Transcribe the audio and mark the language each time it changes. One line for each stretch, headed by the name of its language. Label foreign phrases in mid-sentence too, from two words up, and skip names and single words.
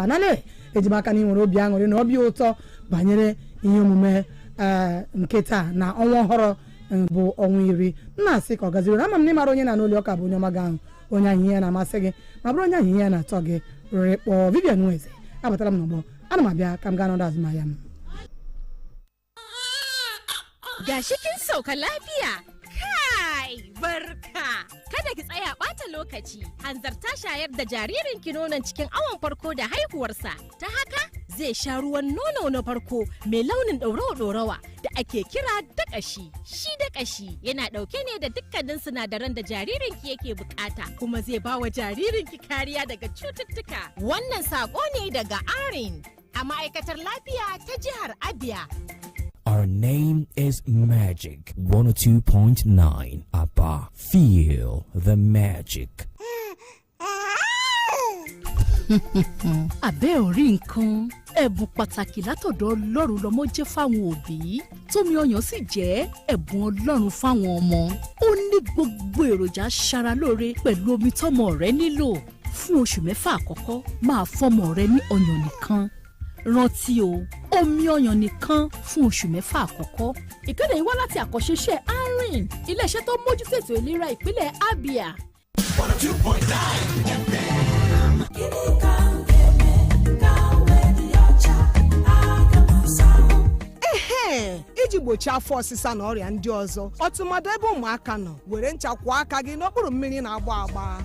Igbo: Anale ejimaka na ị nwere obi aṅụrị na obi ụtọ banyere ihe omume nke taa na ọnwa ọhụrụ bụ ọnwa 10. Nna sị ka ọ gaziri ama m na ịmara onye na n'ụlọ ọka bụ onye ọma gị ahụ, onye ahụ ihe ya na-amasị gị ma bụrụ onye ahụ ihe ya na-atọ gị rere kpọọ Vivian Nweze. Abatara m n'ọgbọ, ana m abịa ka m gaa n'ọdụ azụmahịa m.
Hausa: Gashi kin sauka lafiya? Kai, barka! Kada ki tsaya ɓata lokaci, hanzarta shayar da jaririnki nonon cikin awon farko da haihuwarsa. Ta haka zai sha ruwan nono na farko mai launin ɗorawa-ɗorawa da ake kira daƙashi. Shi daƙashi yana ɗauke ne da dukkanin sinadaran da jaririnki yake bukata, kuma zai ba wa jaririnki kariya daga cututtuka. Wannan saƙo ne daga ARIN a ma'aikatar lafiya ta jihar Abia.
English: Our name is Magic 102.9 Aba. Feel the magic.
Yoruba: Àbẹ́ ò rí nǹkan, ẹ̀bùn pàtàkì látọ̀dọ̀ Ọlọ́run lọmọ jẹ́ fáwọn òbí. Tómi ọyàn sì jẹ́ ẹ̀bùn Ọlọ́run fáwọn ọmọ. Ó ní gbogbo èròjà aṣara lóore pẹ̀lú omi tọ́mọ rẹ nílò. Fún oṣù 6 àkọ́kọ́, máa fọ́mọ rẹ ní ọyàn nìkan. Rántí o, omi ọyàn nìkan fún oṣù 6 àkọ́kọ́. Ìkéde yìí wá láti àkọ́ṣeṣẹ́ ARIN, ilé-iṣẹ́ tó mójútó ètò ìlera ìpínlẹ̀ Abia. 102.9 FM.
Igbo: iji gbochie afọ ọsịsa na ọrịa ndị ọzọ, ọtụmadụ ebe ụmụaka nọ, were ncha kwụọ aka gị n'okpuru mmiri na-agba agba.